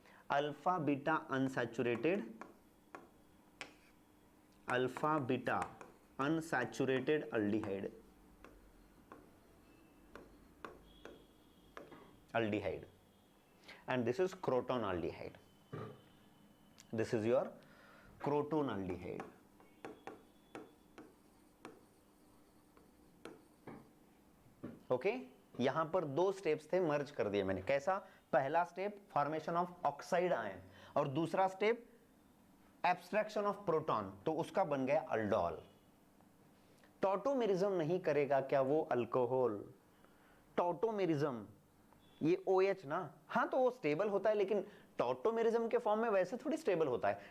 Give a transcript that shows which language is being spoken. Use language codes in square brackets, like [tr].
[en] Alpha beta unsaturated, alpha beta unsaturated aldehyde, aldehyde, and this is croton aldehyde. This is your croton aldehyde. [hi] Okay, यहां पर दो steps थे, मर्ज कर दिए मैंने। कैसा? पहला step [en] formation of oxide ion, [hi] और दूसरा स्टेप [en] abstraction of proton, [hi] तो उसका बन गया अल्डोल। टॉटोमेरिज्म नहीं करेगा क्या वो अल्कोहल? टॉटोमेरिज्म, ये OH ना, हाँ तो वो स्टेबल होता है, लेकिन टॉटोमेरिज्म के फॉर्म में वैसे थोड़ी स्टेबल होता है।